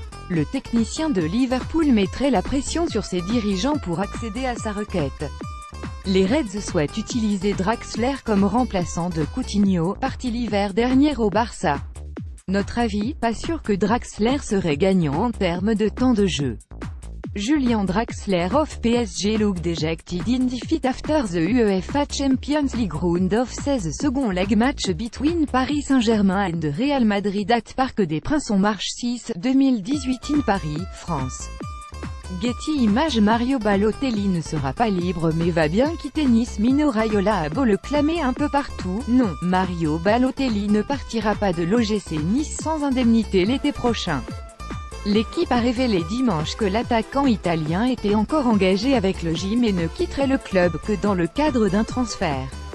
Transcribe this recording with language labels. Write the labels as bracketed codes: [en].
[fr] Le technicien de Liverpool mettrait la pression sur ses dirigeants pour accéder à sa requête. Les Reds souhaitent utiliser Draxler comme remplaçant de Coutinho, parti l'hiver dernier au Barça. Notre avis, pas sûr que Draxler serait gagnant en termes de temps de jeu. [en] Julian Draxler of PSG look dejected in defeat after the UEFA Champions League round of 16 second leg match between Paris Saint-Germain and Real Madrid at Parc des Princes on March 6, 2018 in Paris, France. Getty Images. [fr] Mario Balotelli ne sera pas libre mais va bien quitter Nice. Mino Raiola a beau le clamer un peu partout, non, Mario Balotelli ne partira pas de l'OGC Nice sans indemnité l'été prochain. L'équipe a révélé dimanche que l'attaquant italien était encore engagé avec le gym et ne quitterait le club que dans le cadre d'un transfert.